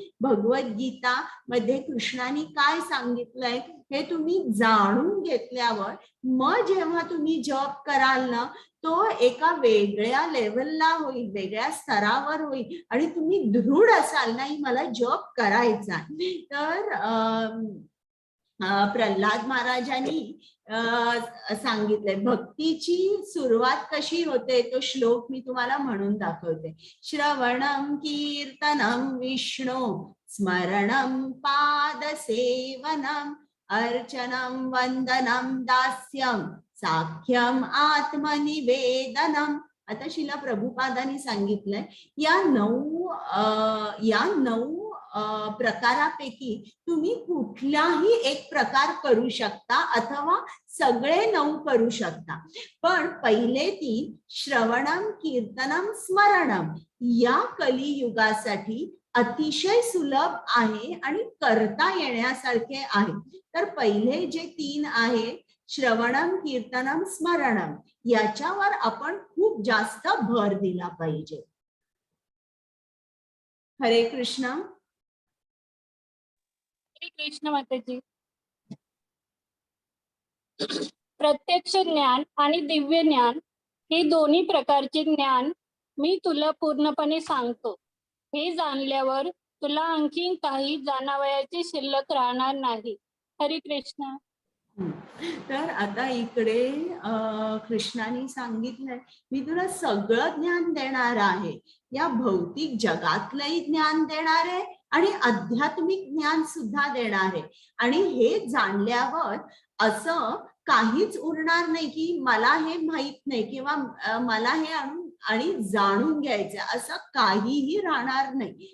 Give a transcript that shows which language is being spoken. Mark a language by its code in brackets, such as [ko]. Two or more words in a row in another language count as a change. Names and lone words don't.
[mr] भगवद्गीता मध्ये कृष्णाने काय सांगितलंय हे तुम्ही जाणून घेतल्यावर मग जेव्हा तुम्ही जप कराल ना, तो एका वेगळ्या लेवलला होईल, वेगळ्या स्तरावर होईल आणि तुम्ही दृढ असाल, नाही मला जप करायचा. तर प्रल्हाद महाराजांनी सांगितलंय भक्तीची सुरुवात कशी होते, तो श्लोक मी तुम्हाला म्हणून दाखवते. [sa] श्रवणम कीर्तनम विष्णू स्मरणम पादसेवनम अर्चनम वंदनम दास्यम साख्यम आत्मनिवेदनम. [mr] आता शिला प्रभुपादांनी सांगितलंय या 9 प्रकारापैकी तुम्ही कुठलाही एक प्रकार करू शकता अथवा सगळे 9 करू शकता. पण पहिले 3 [sa] श्रवणम कीर्तनम स्मरणम [mr] या कलियुगासाठी अतिशय सुलभ आहे आणि करता येण्यासारखे आहे. तर पहिले जे 3 आहे [sa] श्रवणम कीर्तनम स्मरणम, [mr] याच्यावर आपण खूप जास्त भर दिला पाहिजे. हरे कृष्ण. हरे कृष्ण माताजी. प्रत्यक्ष ज्ञान आणि दिव्य ज्ञान हे दोन्ही प्रकारचे ज्ञान मी तुला पूर्णपणे सांगतो. हे जाणल्यावर तुला आणखी काही जाणावयाचे शिल्लक राहणार नाही. हरे कृष्ण. तर आता इकडे कृष्णाने सांगितलंय मी तुला सगळं ज्ञान देणार आहे. या भौतिक जगातलंही ज्ञान देणार आहे आणि आध्यात्मिक ज्ञान सुद्धा देणार आहे. आणि हे जाणल्यावर असं काहीच उरणार नाही की मला हे माहित नाही किंवा मला हे आणि जाणून घ्यायचं असं काहीही राहणार नाही.